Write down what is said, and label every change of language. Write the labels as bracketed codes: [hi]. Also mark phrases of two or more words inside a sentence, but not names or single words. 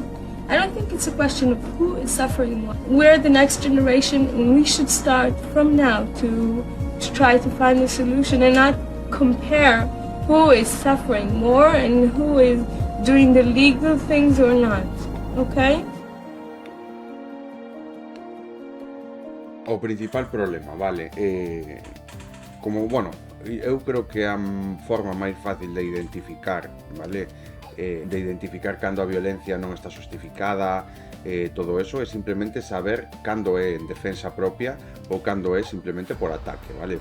[en] I don't think it's a question of who is suffering more. We're the next generation, and we should start from now to try to find a solution and not compare who is suffering more and who is doing the legal things or not, okay? [gl] O principal problema, vale, como, bueno, eu creo que a forma máis fácil de identificar, vale, de identificar cando a violencia non está justificada, todo eso é simplemente saber cando é en defensa propia ou cando é simplemente por ataque, vale?